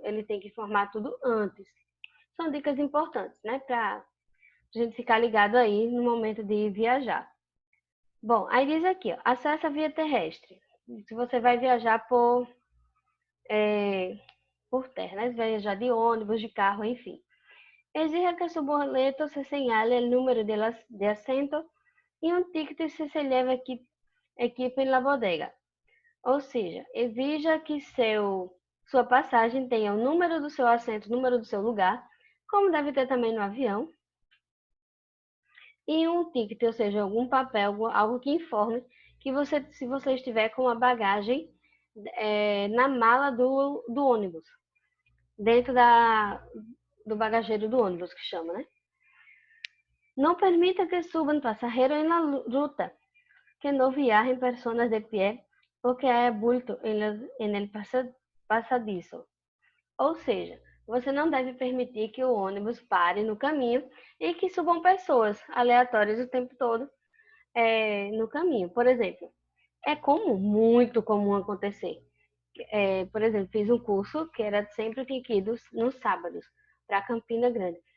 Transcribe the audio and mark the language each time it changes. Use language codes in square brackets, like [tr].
[pt] Ele tem que informar tudo antes. São dicas importantes, né? Pra gente ficar ligado aí no momento de viajar. Bom, aí diz aqui, ó, acesso à via terrestre. Se você vai viajar por terra, né? Você vai viajar de ônibus, de carro, enfim. [es] Exija que su boleto se señale el número de asiento y un ticket se lleve equipo en la bodega. [pt] Ou seja, exija que sua passagem tenha o número do seu assento, o número do seu lugar, como deve ter também no avião, e um ticket, ou seja, algum papel, algo que informe que se você estiver com a bagagem na mala do ônibus, dentro do bagageiro do ônibus, que chama, né? [es] Não permita que suban pasajeros en la ruta, que no viajen personas de pie o que haya bulto en el pasadizo. [pt] Ou seja, você não deve permitir que o ônibus pare no caminho e que subam pessoas aleatórias o tempo todo no caminho. Por exemplo, é comum, muito comum acontecer. Por exemplo, fiz um curso que era sempre que ir nos sábados para Campina Grande.